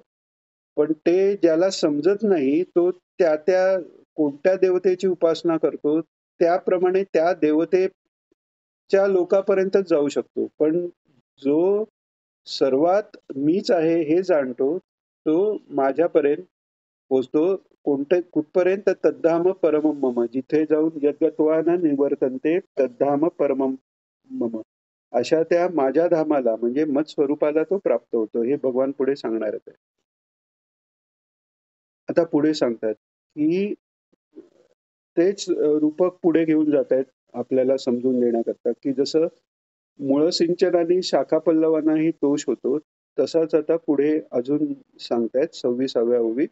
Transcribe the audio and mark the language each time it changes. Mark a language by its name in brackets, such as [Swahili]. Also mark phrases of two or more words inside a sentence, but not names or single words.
[Marathi] पण ते ज्याला समजत नाही तो त्या त्या कोणत्या देवतेची उपासना करतो, त्याप्रमाणे त्या देवतेच्या लोकापर्यंतच जाऊ शकतो. पण जो सर्वात मीच आहे हे जाणतो तो माझ्यापर्यंत पोचतो. कुठपर्यंत? [Sanskrit] तद्धाम परमम मम, [Marathi] जिथे जाऊन [Sanskrit] यद्गत्वा न निवर्तन्ते तद्धाम परमम मम, [Marathi] अशा त्या माझ्या धामाला म्हणजे मत स्वरूपाला तो प्राप्त होतो. हे भगवान पुढे सांगणार आहे. आता पुढे सांगतात की तेच रूपक पुढे घेऊन जात आहेत आपल्याला समजून देण्याकरता, की जसं मूळ सिंचनाने शाखा पल्लवांनाही तोष होतो, तसाच आता पुढे अजून सांगतायत 26व्या ओवीत.